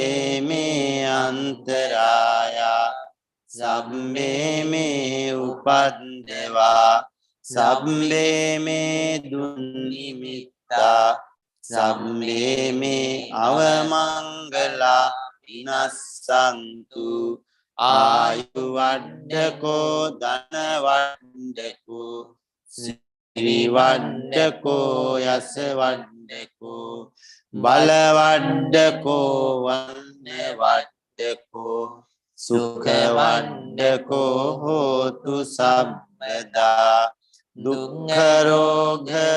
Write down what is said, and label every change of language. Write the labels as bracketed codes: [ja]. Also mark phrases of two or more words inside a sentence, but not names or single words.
[pi] me antaraya sabbe me upaddeva sabbe me dunnimitta sabbe me avamangala vinassantu ආයු වඩ්ඩකෝ ධන වඩ්ඩකෝ සිරි වඩ්ඩකෝ යස වඩ්ඩකෝ බල වඩ්ඩකෝ වන්න වඩ්ඩකෝ සුඛ වඩ්ඩකෝ හෝතු සබ්බදා දුක්ඛ රෝග